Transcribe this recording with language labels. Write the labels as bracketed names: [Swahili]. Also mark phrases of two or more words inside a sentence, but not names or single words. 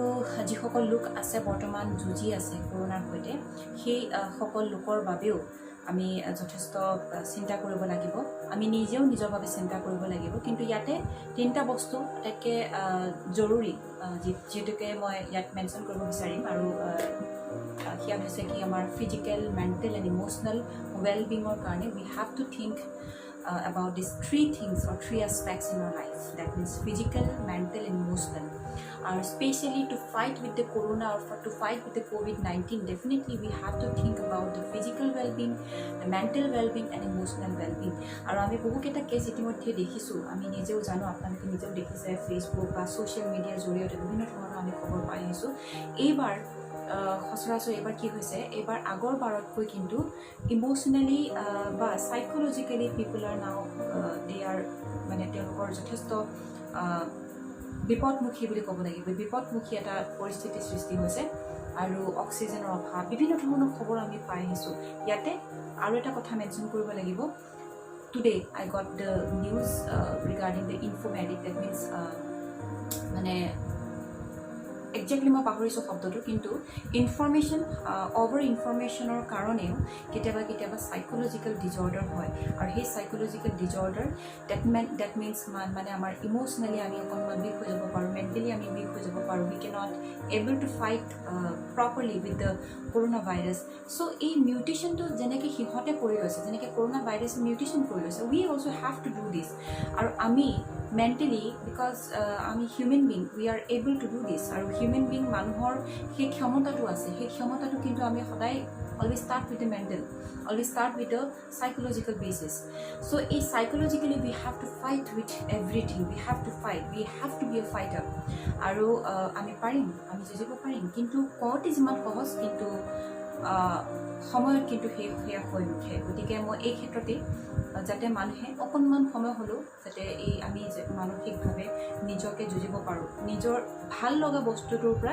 [Assamese] যিসকল লোক আছে বৰ্তমান যুঁজি আছে কৰোনাৰ সৈতে সেই সকল লোকৰ বাবেও আমি যথেষ্ট চিন্তা কৰিব লাগিব আমি নিজেও নিজৰ বাবে চিন্তা কৰিব লাগিব কিন্তু ইয়াতে তিনিটা বস্তু আটাইতকৈ জৰুৰী যেটোকে মই ইয়াত মেনশ্যন কৰিব বিচাৰিম আৰু সেয়া হৈছে কি আমাৰ [English] physical mental and emotional wellbeing [Assamese] কাৰণে [English] we have to think about these three things or three aspects in our life, that means physical, mental and emotional. Especially to fight with the corona or to fight with the COVID-19, definitely we have to think about the physical well-being, the mental well-being and emotional well-being. [Assamese] আৰু আমি বহুকেইটা কেছ ইতিমধ্যে দেখিছোঁ আমি নিজেও জানো আপোনালোকে নিজেও দেখিছে ফেচবুক বা [English] social media [Assamese] জৰিয়তে বিভিন্ন ধৰণৰ আমি খবৰ পাই আহিছোঁ এইবাৰ সচৰাচৰ এইবাৰ কি হৈছে এইবাৰ আগৰ বাৰতকৈ কিন্তু ইম'চনেলি বা [English] psychologically people are now they are [Assamese] মানে তেওঁলোকৰ যথেষ্ট বিপদমুখী বুলি ক'ব লাগিব বিপদমুখী এটা পৰিস্থিতিৰ সৃষ্টি হৈছে আৰু অক্সিজেনৰ অভাৱ বিভিন্ন ধৰণৰ খবৰ আমি পাই আহিছোঁ ইয়াতে আৰু এটা কথা মেনশ্যন কৰিব লাগিব [English] today I got the news regarding the infodemic that means [Assamese] মানে একজেক্টলি মই পাহৰিছোঁ শব্দটো কিন্তু [English] information over information [Assamese] কাৰণেও কেতিয়াবা [English] psychological disorder [Assamese] হয় আৰু সেই [English] psychological disorder that means [Assamese] মানে আমাৰ ইম'চনেলি আমি অকণমান উইক হৈ যাব পাৰোঁ মেণ্টেলি আমি উইক হৈ যাব পাৰোঁ [English] we can not able to fight properly with the corona virus [Assamese] চ' এই মিউটেশ্যনটো যেনেকৈ সিহঁতে কৰি লৈছে যেনেকৈ কৰোনা ভাইৰাছে মিউটেশ্যন কৰি লৈছে [English] we also have to do [Assamese] দিছ আৰু আমি [English] mentally because [Assamese] আমি [English] human being we are able to do this [Assamese] আৰু [English] human being [Assamese] মানুহৰ সেই ক্ষমতাটো আছে সেই ক্ষমতাটো কিন্তু আমি সদায় [English] always start with the mental always start with the psychological basis so' [Assamese] এই [English] psychologically we have to fight with everything we have to fight we have to be a fighter [Assamese] আৰু আমি পাৰিম আমি যুঁজিব পাৰিম কিন্তু কওঁতে যিমান সহজ কিন্তু সময়ত কিন্তু সেয়া হৈ নুঠে গতিকে মই এই ক্ষেত্ৰতে যাতে মানুহে অকণমান সময় হ'লেও যাতে এই আমি মানসিকভাৱে নিজকে যুঁজিব পাৰোঁ নিজৰ ভাল লগা বস্তুটোৰ পৰা